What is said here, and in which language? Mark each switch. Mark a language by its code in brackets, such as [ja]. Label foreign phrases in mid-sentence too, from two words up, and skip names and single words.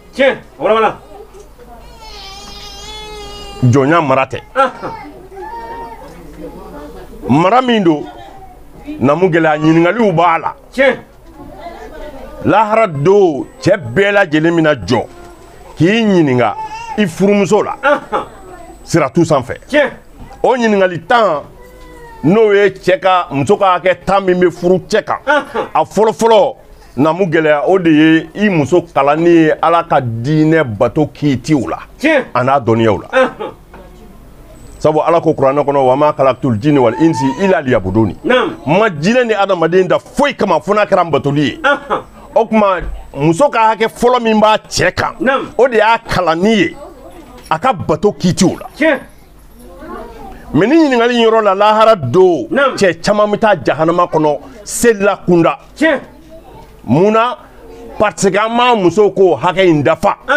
[bm] jɔnya mara tɛ mara min don namu gɛlɛya ɲininkaliw b'a la lahara do cɛ bɛɛ lajɛlen mina jɔ k'i ɲininka i furumuso la siratu sanfɛ o ɲininkali 10 n'o ye cɛ ka muso ka hakɛ 10 min bɛ furu cɛ kan a fɔlɔfɔlɔ namu gɛlɛya o de ye i muso kalanni ye Ala ka diinɛ bato kiitiw la a n'a dɔnniyaw la sabu Ala ko kuranɛ kɔnɔ [ar] وما خلقت الجن والإنس إلا ليعبدون [bm] ma jinɛ ni adamaden da foyi kama fo n'a kɛra n batoli ye o kuma muso ka hakɛ fɔlɔ min b'a cɛ kan o de y'a kalanni ye a ka bato kiitiw la mɛ ni ɲininkali yɔrɔ la lahara do cɛ caman bɛ taa jahanama kɔnɔ selila kunda munna parce que an b'a muso ko hakɛ in dafa